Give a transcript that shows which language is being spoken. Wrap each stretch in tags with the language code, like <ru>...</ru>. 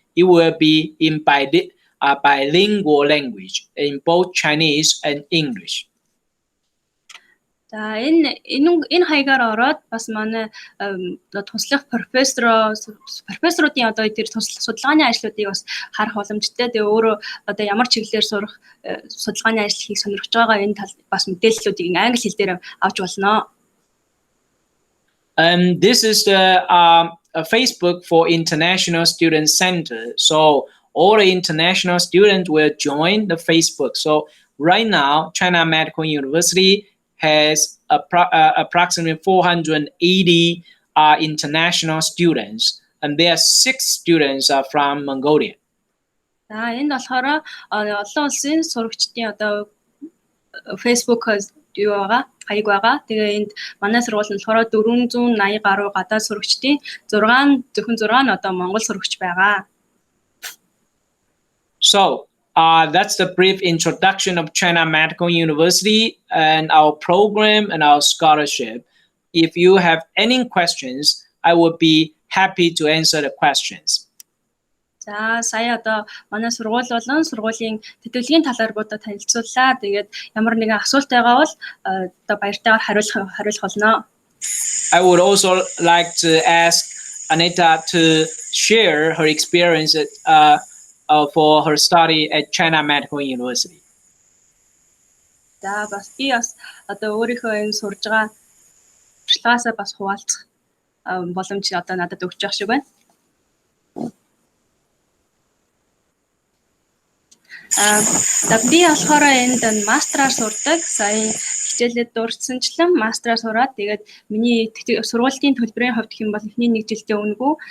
<en>It will be in bilingual language, in both Chinese and English.</en> <mn>За энэ хаягаар ороод бас манай туслах профессоруудын одоо тэр судалгааны ажлуудыг бас харах боломжтой. Тэгээ өөрөө одоо ямар чиглэлээр сурах судалгааны ажил хийх сонирхож байгаа энэ тал бас мэдээллүүдийг англи хэл дээр авч болно.</mn> <en>And this is the Facebook for International Student Center. So all the international students will join the Facebook. So right now, China Medical University has approximately 480 international students, and there are 6 students from Mongolia.</en> <mn>За энэ болохоор олон улсын сурагчдын одоо Facebook юу байгаа, хаяг байгаа. Тэгээ энд манай сургууль нь болохоор 480 гаруй гадаад сурагчдын 6 нь одоо монгол сурагч байгаа.</mn> <en>So that's the brief introduction of China Medical University and our program and our scholarship. If you have any questions, I would be happy to answer the questions.</en> <mn>За сая одоо манай сургууль болон сургуулийн тэтгэлгийн талаар бодо танилцууллаа. Тэгээд ямар нэгэн асуулт байгаа бол одоо баяртайгаар хариулах болно.</mn> <en>I would also like to ask Anita to share her experience for her study at China Medical University.</en> <mn>За бас би бас одоо өөрийнхөө энэ сурж байгаа туршлагаасаа бас хуваалцах боломж одоо надад өгч байгаа шиг байна. Би болохоор энд мастраар сурдаг. Сая хичээлээд дурдсанчлан мастраар сураад тэгээд миний сургуулийн төлбөрийн хувьд гэх юм бол эхний 1 жилдээ өнгөө.</mn>